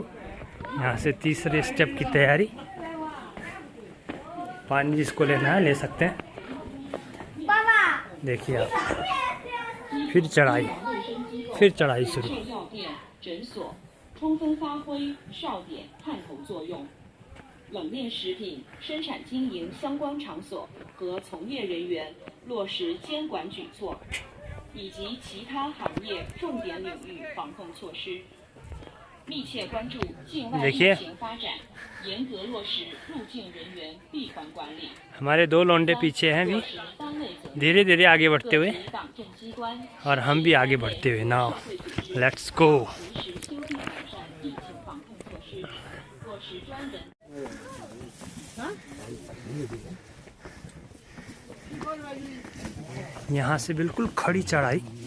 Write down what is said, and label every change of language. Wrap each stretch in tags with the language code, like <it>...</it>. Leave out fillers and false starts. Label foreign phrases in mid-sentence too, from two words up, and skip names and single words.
<hi>यहाँ से तीसरे स्टेप की तैयारी। पानी जिसको लेना है ले सकते हैं। देखिए आप फिर चढ़ाई शुरू।</hi> <zh>诊所充分发挥哨点探头作用，冷链食品生产经营相关场所和从业人员落实监管举措，以及其他行业重点领域防控措施，密切关注境外疫情发展，严格落实入境人员闭环管理。</zh> <hi>हमारे दो लौंडे पीछे हैं भी धीरे धीरे आगे बढ़ते हुए और हम भी आगे बढ़ते हुए।</hi> <en>now let's go.</en> <hi>यहाँ से बिल्कुल खड़ी चढ़ाई।</hi>